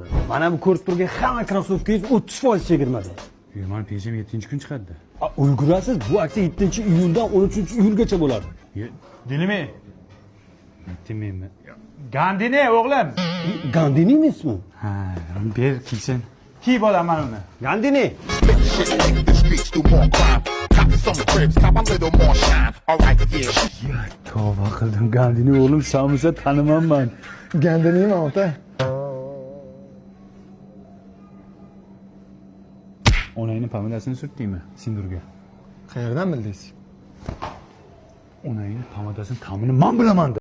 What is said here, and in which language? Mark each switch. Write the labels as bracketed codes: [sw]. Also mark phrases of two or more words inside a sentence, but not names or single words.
[uz] Mana bu ko'rib turgan hamma krossovkangiz 30% chegirmada. Men pensiya 7-kun chiqadi. Ulgurasiz, bu aksiya 7-iyuldan 13-iyulgacha bo'ladi. Dinimi? Aytdimmi? Gandini o'g'lim. Gandinimi ismi? Ha, ber kiysin. Kiyib olaman uni. Gandini. [en] Shit make the streets do more crime. Cop some cribs, cop a little more shine. Alright, yeah. [uz] Tavba qildim. Gandini o'g'lim samisa tanimanman. Gandinimi ota? Onangni pomadasini surtdingmi? Sindurga. Qayerdan bildingiz? Onangni pomadasini ta'mini men bilaman.